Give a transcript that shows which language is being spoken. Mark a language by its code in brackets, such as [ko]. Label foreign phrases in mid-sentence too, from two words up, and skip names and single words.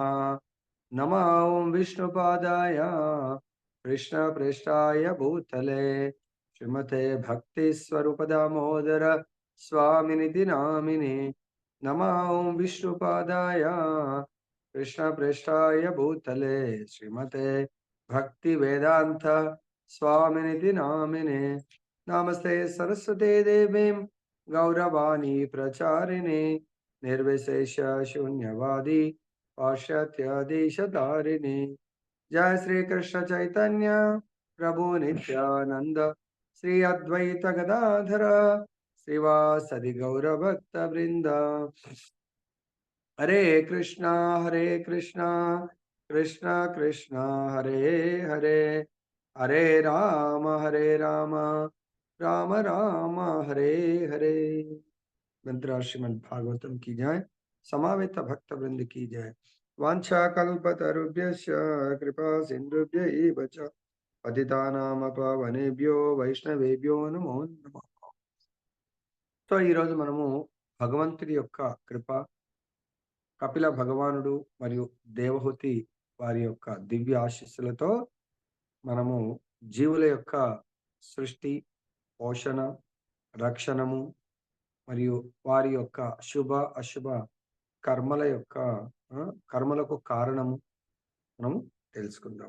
[sa] నమో ఓం విష్ణుపాదాయ కృష్ణ ప్రేష్టాయ భూతలే శ్రీమతే భక్తి స్వరూప దామోదర స్వామినిధి నామినే. నమో ఓం విష్ణుపాదాయ కృష్ణ ప్రేష్టాయ భూతలే శ్రీమతే భక్తి వేదాంత స్వామినిధి నామినే. నమస్తే సరస్వతే దేవీం గౌరవాణి ప్రచారిణే నిర్విశేష శూన్యవాది पाश्चात्य देशधारिणे. जय श्री कृष्ण चैतन्य प्रभु नित्यानंद श्री अद्वैत गदाधर श्रीवासदि गौर भक्त वृंद. हरे कृष्णा कृष्णा कृष्णा हरे हरे हरे राम राम राम हरे हरे. [hi] मंत्र श्रीमद् भागवतम की जय. समावेत भक्त वृंद की जय. [sa] वांछा कल्पतरुभ्यश्च कृपा सिन्धुभ्यैव च पतितानां पावनेभ्यो వైష్ణవేభ్యో నమో నమః. [te] సో ఈరోజు మనము భగవంతుడి యొక్క కృప, కపిల భగవానుడు మరియు దేవహూతి వారి యొక్క దివ్య ఆశీస్సులతో మనము జీవుల యొక్క సృష్టి, పోషణ, రక్షణము మరియు వారి యొక్క శుభ అశుభ కర్మలకు కారణము మనం తెలుసుకుందాం.